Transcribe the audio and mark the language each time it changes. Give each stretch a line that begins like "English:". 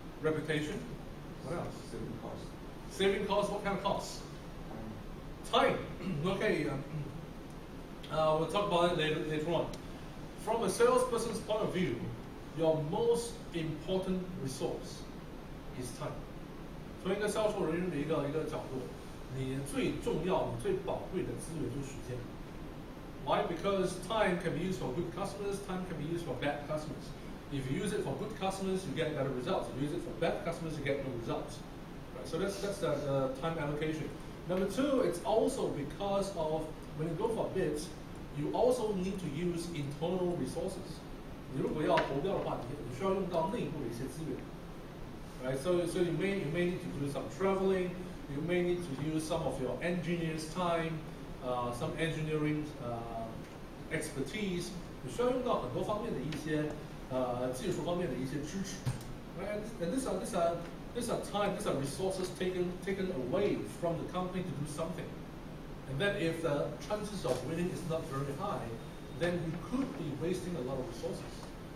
English: Reputation. What else? Saving costs. Saving costs. What kind of costs? Time. Time. Okay. We'll talk about it later on. From a salesperson's point of view, your most important resource is time.
Chinese: 从一个销售人员的一个角度，你最重要、你最宝贵的资源就是时间。
English: Why? Because time can be used for good customers, time can be used for bad customers. If you use it for good customers, you get better results. If you use it for bad customers, you get no results. Right? So that's the time allocation. Number two, it's also because of when you go for bids, you also need to use internal resources.
Chinese: 你如果要投标的话，你需要用到内部的一些资源。
English: Right? So you may need to do some traveling. You may need to use some of your engineers' time, some engineering expertise.
Chinese: 你需要用到很多方面的一些技术方面的一些支持。
English: Right? And these are time, these are resources taken away from the company to do something. And then if the chances of winning is not very high, then you could be wasting a lot of resources.